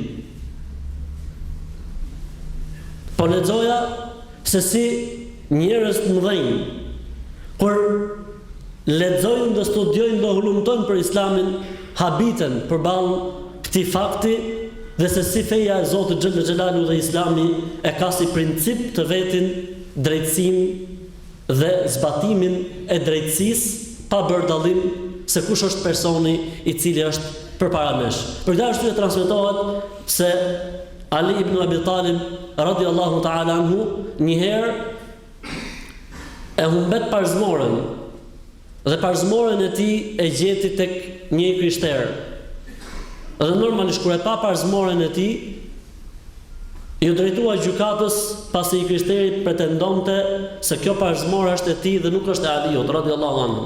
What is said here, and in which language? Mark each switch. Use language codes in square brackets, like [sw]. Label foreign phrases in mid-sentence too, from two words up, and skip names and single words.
[sq] Po lexoja se si njerëz të mëdhenj kur lexojnë dhe studiojnë dhe hullumtojnë për Islamin, habiten përballë këtij fakti dhe se si feja e Zotit [ar] جل جلاله [sq] dhe Islami e ka si princip të vetin drejtësinë dhe zbatimin e drejtësisë pa bërë dallim se kush është personi i cili është përpara nesh. Për këtë arsye transmetohet se Ali ibn Abi Talib [ar] رضي الله تعالى عنه [sq] një herë e humbet parzmoren dhe parzmoren e tij e gjeti tek një krishter. Dhe normalisht kur e pa parzmoren e tij, ju drejtua gjykatës pasi i krishteri pretendonte se kjo parzmore është e tij dhe nuk është e Aliut [ar] رضي الله عنه.